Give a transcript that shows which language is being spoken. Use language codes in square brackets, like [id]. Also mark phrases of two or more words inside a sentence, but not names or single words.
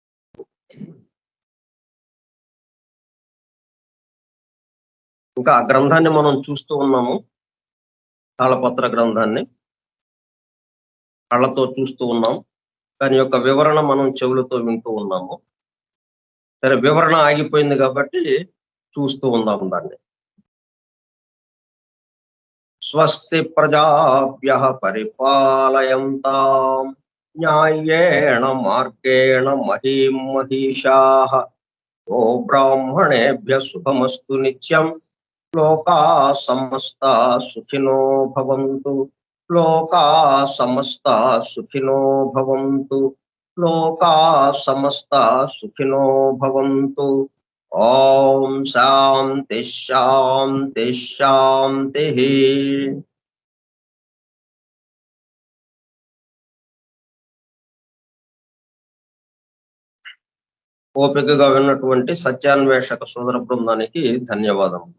[te] ఇంకా ఆ గ్రంథాన్ని మనం చూస్తూ ఉన్నాము, తాళపత్ర గ్రంథాన్ని కళ్ళతో చూస్తూ ఉన్నాం, దాని యొక్క వివరణ మనం చెవులతో వింటూ ఉన్నాము. సరే, వివరణ ఆగిపోయింది కాబట్టి చూస్తూ ఉందాం దాన్ని. [sa] స్వస్తి ప్రజాభ్యః పరిపాలయంతాం న్యాయేణ మార్గేణ మహీం మహిషాః గో బ్రాహ్మణేభ్యః శుభమస్తు నిత్యం లోకాః సమస్తాః సుఖినో భవంతు. లోకాః సమస్తాః సుఖినో భవంతు. లోకాః సమస్తాః సుఖినో భవంతు. ఓం శాంతి శాంతి శాంతి. [te] ఓపికగా విన్నటువంటి సత్యాన్వేషక సోదర బృందానికి ధన్యవాదములు.